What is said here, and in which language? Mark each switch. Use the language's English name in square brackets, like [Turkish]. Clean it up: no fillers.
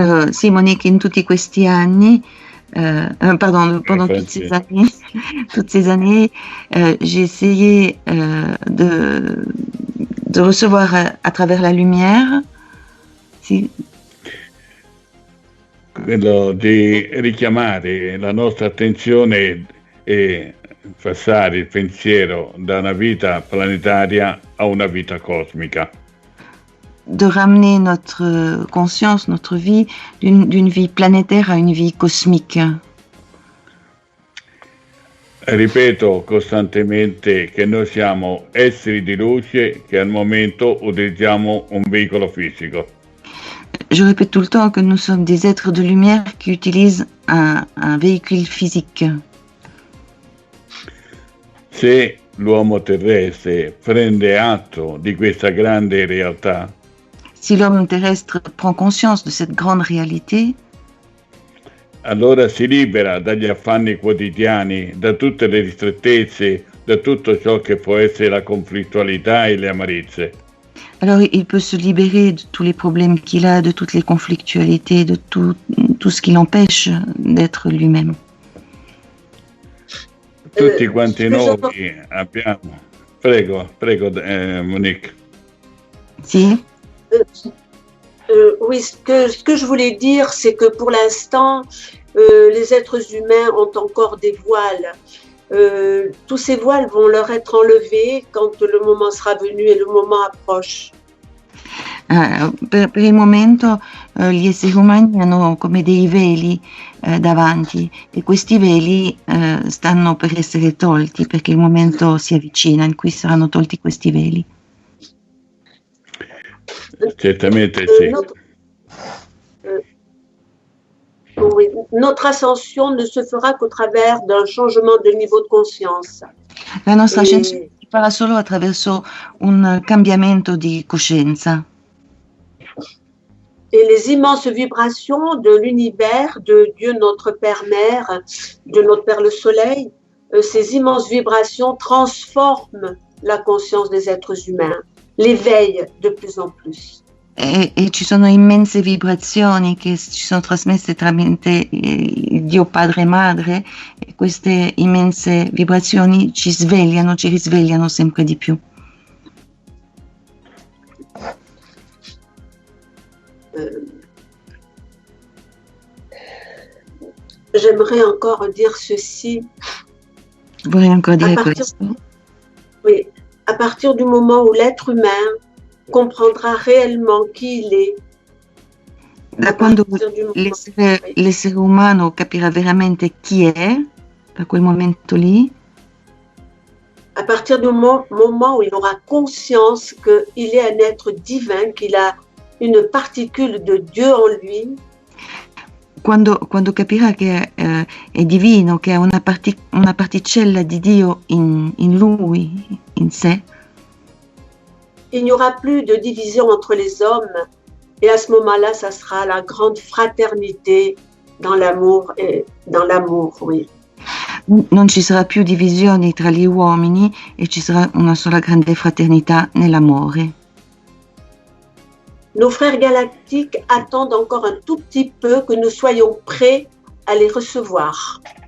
[Italian] Sì, [French] Monique, [Italian] in tutti questi anni, [French] pendant toutes ces années, j'ai essayé de recevoir à travers la lumière, [Italian] sì. Quello di richiamare la nostra attenzione e passare il pensiero da una vita planetaria a una vita cosmica. [French] De ramener notre conscience, notre vie, d'une vie planétaire à une vie cosmique. [Italian] Ripeto costantemente che noi siamo esseri di luce che al momento utilizziamo un veicolo fisico. [French] Je répète tout le temps que nous sommes des êtres de lumière qui utilisent un véhicule physique. [Italian] Se l'uomo terrestre prende atto di questa grande realtà, [French] si l'homme terrestre prend conscience de cette grande réalité, [Italian] allora si libera dagli affanni quotidiani, da tutte le ristrettezze, da tutto ciò che può essere la conflittualità e le amarezze. [French] Alors il peut se libérer de tous les problèmes qu'il a, de toutes les conflictualités, de tout ce qui l'empêche d'être lui-même. [Italian] Tutti quanti noi abbiamo... Prego, Monique. Si. [French] Oui, ce que je voulais dire, c'est que pour l'instant, les êtres humains ont encore des voiles. Tous ces voiles vont leur être enlevés quand le moment sera venu et le moment approche. [Italian] Per il momento gli esseri umani hanno come dei veli davanti e questi veli stanno per essere tolti perché il momento si avvicina in cui saranno tolti questi veli. Certamente sì. [French] Notre ascension ne se fera qu'au travers d'un changement de niveau de conscience. [Italian] La nostra ascensione si farà solo attraverso un cambiamento di coscienza. [French] Et les immenses vibrations de l'univers, de Dieu notre Père-Mère, de notre Père le Soleil, ces immenses vibrations transforment la conscience des êtres humains, l'éveillent de plus en plus. [Italian] E ci sono immense vibrazioni che ci sono trasmesse tramite Dio Padre e Madre e queste immense vibrazioni ci risvegliano sempre di più. [French] j'aimerais encore dire ceci. [Italian] Vorrei ancora dire questo. [French] Oui, à partir du moment où l'être humain comprendra réellement qui il est, [Italian] da quando l'essere umano capirà veramente chi è, da quel momento lì, [French] à partir du moment où il aura conscience qu'il est un être divin, qu'il a une particule de Dieu en lui, [Italian] quando capirà che è divino, che ha una particella di Dio in lui, in sé, [French] il n'y aura plus de division entre les hommes, et à ce moment-là, ça sera la grande fraternité dans l'amour, oui. [Italian] Non ci sarà più divisioni tra gli uomini e ci sarà una sola grande fraternità nell'amore. [French] Nos frères galactiques attendent encore un tout petit peu que nous soyons prêts à les recevoir.